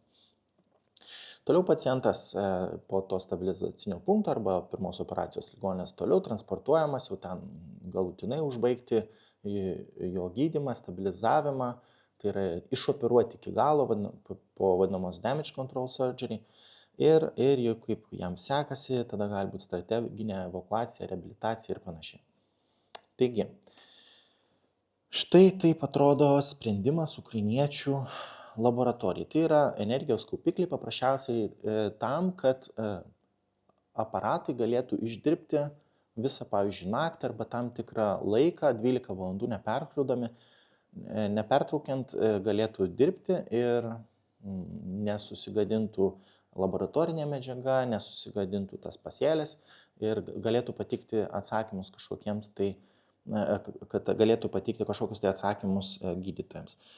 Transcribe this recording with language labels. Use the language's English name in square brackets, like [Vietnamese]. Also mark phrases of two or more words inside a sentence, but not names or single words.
[Lithuanian] Toliau pacientas po to stabilizacinio punkto arba pirmos operacijos ligoninės toliau transportuojamas jau ten galutinai užbaigti jo gydymą, stabilizavimą, tai yra išoperuoti iki galo po vadinamos [English] damage control surgery [Lithuanian] ir jau kaip jam sekasi, tada gali būti strateginė evakuacija, reabilitacija ir panašiai. Taigi, štai taip atrodo sprendimas ukrainiečių laboratorijai. Tai yra energijos kaupikliai paprasčiausiai tam, kad aparatai galėtų išdirbti visą, pavyzdžiui, naktį arba tam tikrą laiką, 12 valandų nepertraukiant galėtų dirbti ir nesusigadintų laboratorinė medžiaga, nesusigadintų tas pasėlis ir galėtų pateikti atsakymus kažkokiems tai, kad galėtų pateikti kažkokius tai atsakymus gydytojams.